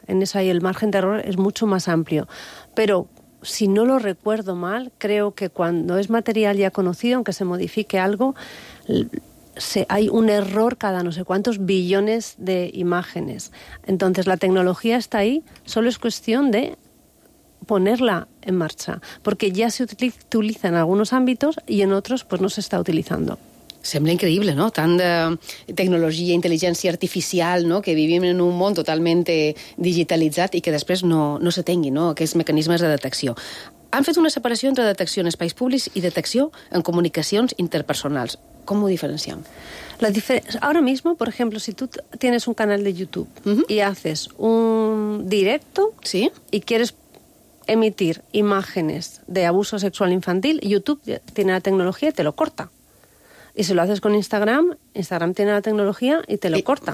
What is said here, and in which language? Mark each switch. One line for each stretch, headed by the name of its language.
Spanish: En eso ahí el margen de error es mucho más amplio. Pero, si no lo recuerdo mal, creo que cuando es material ya conocido, aunque se modifique algo, hay un error cada no sé cuántos billones de imágenes. Entonces, la tecnología está ahí, solo es cuestión de ponerla en marcha, porque ya se utiliza en algunos ámbitos y en otros pues no se está utilizando.
Catalan: Sembla increïble, no? Tant de tecnologia, intel·ligència artificial, no?, que vivim en un món totalment digitalitzat i que després no se tingui, no?, aquests mecanismes de detecció. Han fet una separació entre detecció en espais públics i detecció en comunicacions interpersonals.
Spanish: ¿Cómo lo diferencian? Ahora mismo, por ejemplo, si tú tienes un canal de YouTube, uh-huh, y haces un directo, ¿sí?, y quieres emitir imágenes de abuso sexual infantil, YouTube tiene la tecnología y te lo corta. Y si lo haces con Instagram, Instagram tiene la tecnología y te lo corta.